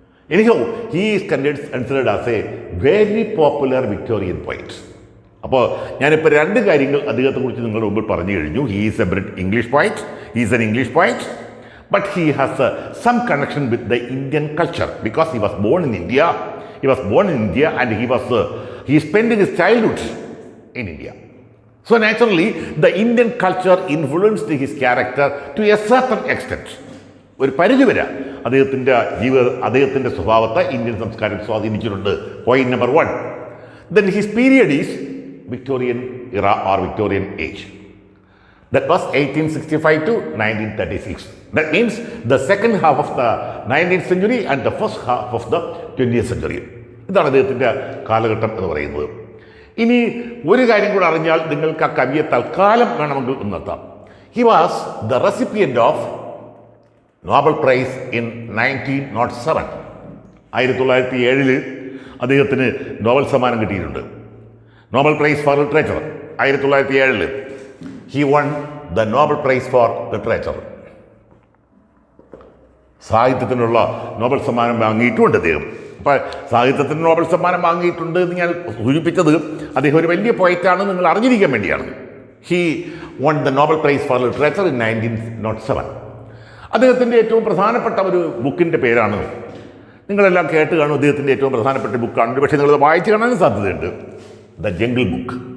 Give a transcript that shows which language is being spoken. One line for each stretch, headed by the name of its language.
English: Anyhow he is considered as a very popular Victorian poet.
Malayalam: അപ്പോൾ ഞാനിപ്പോൾ 2 കാര്യങ്ങൾ അദ്ദേഹത്തെക്കുറിച്ച് നിങ്ങളുടെ മുമ്പിൽ പറഞ്ഞു കഴിഞ്ഞു.
English: He is a English poet, he is an English poet, but he has some connection with the Indian culture because he was born in India. He was born in India and he spent his childhood in India. So naturally, the Indian culture influenced his character to a certain extent.
Malayalam: ഒരു പരിധിവരെ അദ്ദേഹത്തിൻ്റെ സ്വഭാവത്തെ Indian സംസ്കാരം സ്വാധീനിച്ചിട്ടുണ്ട്.
English: Point number 1. Then his period is Victorian era or Victorian age. That was 1865 to 1936. That means the second half of the 19th century and the first half of the 20th century.
Malayalam: ഇതാണ് അദ്ദേഹത്തിൻ്റെ കാലഘട്ടം എന്ന് പറയുന്നത്. ഇനി ഒരു കാര്യം കൂടെ അറിഞ്ഞാൽ നിങ്ങൾക്ക് ആ കവിയെ തൽക്കാലം വേണമെങ്കിൽ നിർത്താം.
English: He was the recipient of Nobel Prize in 1907.
Malayalam: 1907 അദ്ദേഹത്തിന് നോബൽ സമ്മാനം കിട്ടിയിട്ടുണ്ട്.
English: Nobel Prize for literature 1907 he won the Nobel Prize for Literature.
Malayalam: സാഹിത്യത്തിനുള്ള നോബൽ സമ്മാനം വാങ്ങിയിട്ടുണ്ട് അദ്ദേഹം. അപ്പോൾ സാഹിത്യത്തിന് നോബൽ സമ്മാനം വാങ്ങിയിട്ടുണ്ട് എന്ന് ഞാൻ സൂചിപ്പിച്ചത് അദ്ദേഹം ഒരു വലിയ പോയിറ്റാണ് നിങ്ങൾ അറിഞ്ഞിരിക്കാൻ വേണ്ടിയാണ്.
English: He won the Nobel Prize for literature in 1907.
Malayalam: അദ്ദേഹത്തിൻ്റെ ഏറ്റവും പ്രധാനപ്പെട്ട ഒരു ബുക്കിൻ്റെ പേരാണ്, നിങ്ങളെല്ലാം കേട്ട് കാണും, അദ്ദേഹത്തിൻ്റെ ഏറ്റവും പ്രധാനപ്പെട്ട ബുക്കാണ്, പക്ഷേ നിങ്ങളത് വായിച്ച് കാണാനും സാധ്യതയുണ്ട്, ദ ജംഗിൾ ബുക്ക്.